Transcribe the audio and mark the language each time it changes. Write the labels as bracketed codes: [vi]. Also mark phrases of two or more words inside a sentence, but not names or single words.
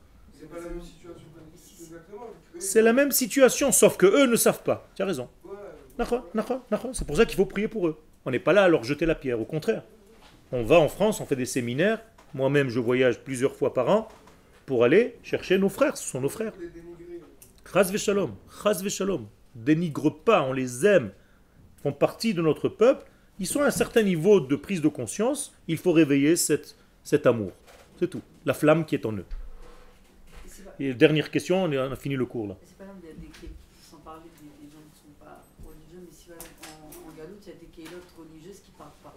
[fr] C'est pas la même situation exactement. C'est la même situation, sauf que eux ne savent pas. Tu as raison. C'est pour ça qu'il faut prier pour eux. On n'est pas là à leur jeter la pierre, au contraire. On va en France, on fait des séminaires. Moi-même, je voyage plusieurs fois par an pour aller chercher nos frères. Ce sont nos frères. [he] חס ושלום, חס ושלום. [fr] Dénigre pas, on les aime. Ils font partie de notre peuple. Ils sont à un certain niveau de prise de conscience. Il faut réveiller cet amour. C'est tout. La flamme qui est en eux. Et dernière question, on a fini le cours là. C'est pas grave, il y a sans parler des gens qui ne sont pas religieux, mais si en Galoute, il y a des kélotes religieuses qui ne parlent pas.